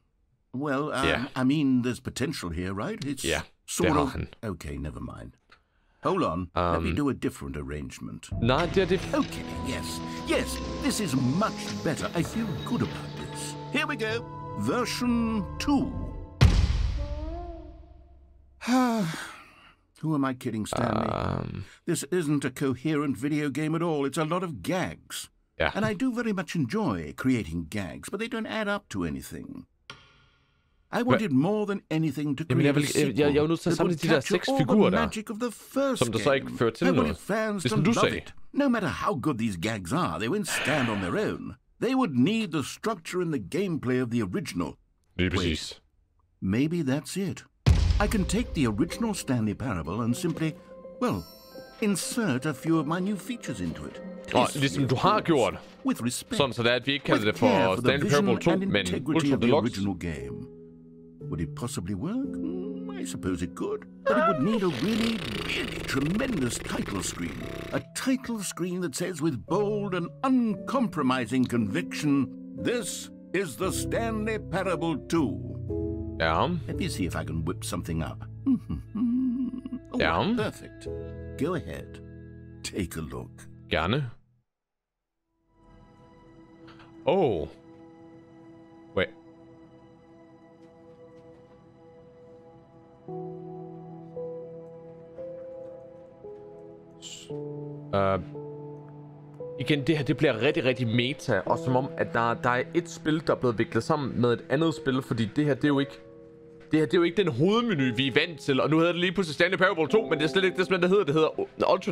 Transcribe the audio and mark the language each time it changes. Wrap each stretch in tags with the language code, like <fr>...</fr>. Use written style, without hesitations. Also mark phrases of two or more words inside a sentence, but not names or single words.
<en>I mean, there's potential here, right? It's sort of...</en> <da>han.</da> <en>Okay, never mind. Hold on. Let me do a different arrangement.</en> <da>Nej, det...</da> <en>Okay, yes. This is much better. I feel good about this. Here we go. Version 2. Who am I kidding, Stanley? This isn't a coherent video game at all. It's a lot of gags. Yeah. And I do very much enjoy creating gags, but they don't add up to anything. I wanted more than anything to create a sequel</en> <da>jeg er nødt til at samle de der 6 figurer der, som der så ikke fører til noget. Det som du sagde.</da> <en>No matter how good these gags are, they won't stand on their own. They would need the structure and the gameplay of the original.</en> <da>Lige præcis.</da> <en>Maybe that's it. I can take the original Stanley Parable and simply, well, insert a few of my new features into it.</en> <da>Og ligesom du har gjort.</da> <en>With respect.</en> <da>Sådan så det er, at vi ikke kalder det for Stanley Parable 2, men Ultra Deluxe.</da> <en>Would it possibly work? I suppose it could. But it would need a really tremendous title screen. A title screen that says with bold and uncompromising conviction, "This is the Stanley Parable 2.</en> <da>Ja.</da> <en>Let me see if I can whip something up.</en> <da>Ja.</da> <en>Perfect. Go ahead. Take a look.</en> <da>Gerne. Oh.</da> <en>Wait.</en> <da>Igen, det her det bliver rigtig, rigtig meta, og som om, at der er et spil, der er blevet viklet sammen med et andet spil, fordi det her, det er jo ikke den hovedmenu, vi er vant til, og nu hedder det lige pludselig Stanley Parable 2, men det er slet ikke det, som det hedder Ultra...</da>